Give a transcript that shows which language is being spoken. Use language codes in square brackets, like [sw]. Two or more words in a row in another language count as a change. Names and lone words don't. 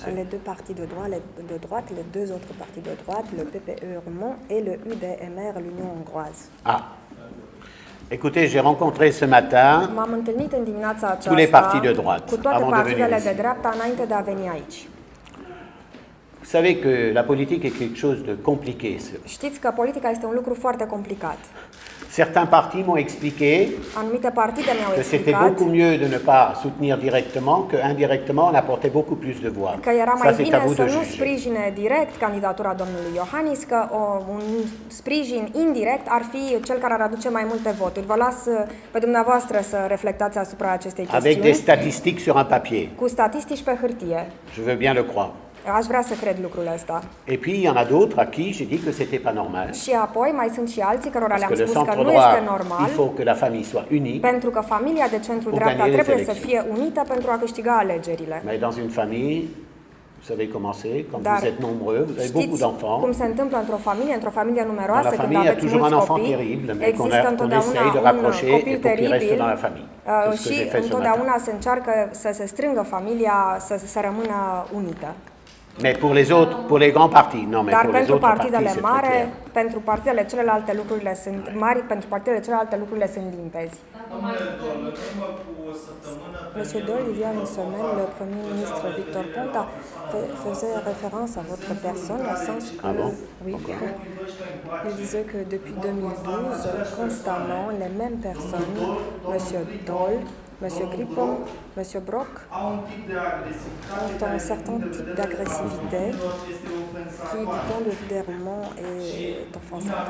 [fr] Les deux partis de droite, les deux autres partis de droite, le PPE roumain et le UDMR, l'Union hongroise. Ah. Écoutez, j'ai rencontré ce matin tous les partis de droite avant de venir ici. Vous savez que la politique est quelque chose de compliqué. [ro] Știți că politica este un lucru foarte complicat. [fr] Certains partis m'ont expliqué que c'était beaucoup mieux de ne pas soutenir directement que indirectement on apportait beaucoup plus de voix. [ro] Că era mai bine să nu sprijine direct candidatura domnului Iohannis, că un sprijin indirect ar fi cel care ar aduce mai multe voturi. Vă las pe dumneavoastră să reflectați asupra acestei chestiuni. [fr] Avec des statistiques sur un papier. [ro] Cu statistici pe hârtie. [fr] Je veux bien le croire. [ro] Aș vrea să cred lucrul ăsta. [fr] Et puis il y en a d'autres à qui j'ai dit que c'était pas normal. [ro] Și apoi mai sunt și alții cărora le-am spus că nu este normal. [fr] Il faut que la famille soit unie. [ro] Pentru că familia de centru dreapta trebuie să fie unită pentru a câștiga alegerile. [fr] Mais dans une famille, vous savez comment c'est, quand vous êtes nombreux, vous avez beaucoup d'enfants. [ro] Cum se întâmplă într-o familie numeroasă, când aveți mulți copii, există întotdeauna un copil teribil și întotdeauna se încearcă să se strângă familia, să rămână unită. [fr] Mais pour les autres, pour les grands partis, non, mais [ro] Dar [fr] pour les [ro] pentru [fr] autres [ro] partidele [fr] partis, [ro] mari, pentru partidele celelalte lucrurile sunt mari, pentru partidele celelalte lucrurile sunt limpezi. [fr] Monsieur Dole, il y a une semaine, le Premier ministre Victor Ponta faisait référence à votre personne, au sens que, oui, il disait que depuis 2012, constamment, les mêmes personnes, Monsieur Dole, Monsieur Gripon, Monsieur Brock, ont un certain type d'agressivité qui, du point de vue des romans, est offensante.